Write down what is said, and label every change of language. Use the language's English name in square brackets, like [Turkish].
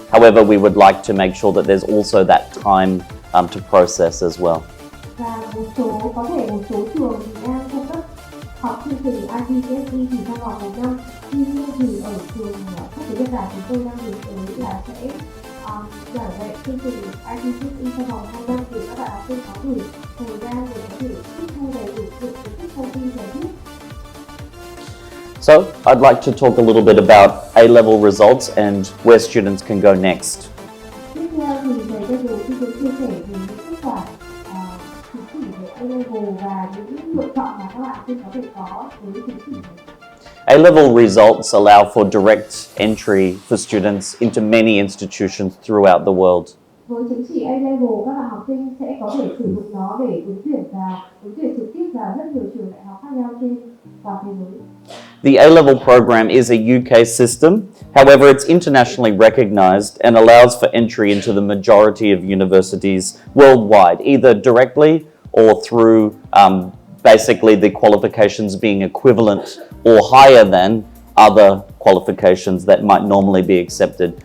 [English] However, we would like to make sure that there's also that time to process as well. [Vietnamese] Và có thể một số trường thì đang cung cấp học chương trình IGCSE chỉ trong vòng 1 năm. Tuy nhiên thì ở trường quốc tế Nhật Bản chúng tôi đang hướng tới là sẽ giảng dạy chương trình IGCSE trong vòng 2 năm để các bạn học sinh có đủ thời gian để có thể tiếp thu đầy đủ những kiến thức thông tin cần thiết. [English] So, I'd like to talk a little bit about A-level results and where students can go next. [Vietnamese] Tiếp theo thì thầy bây giờ xin chia sẻ về những kết quả chứng chỉ về A-level và những lựa chọn mà các bạn sinh có thể có với chứng chỉ này. [English] A-level results allow for direct entry for students into many institutions throughout the world. [Vietnamese] Với chứng chỉ A-level, các bạn học sinh sẽ có thể sử dụng nó để ứng tuyển trực tiếp vào rất nhiều trường đại học khác nhau trên toàn thế giới. [English] The A-level program is a UK system. However, it's internationally recognized and allows for entry into the majority of universities worldwide, either directly or through basically the qualifications being equivalent or higher than other qualifications that might normally be accepted.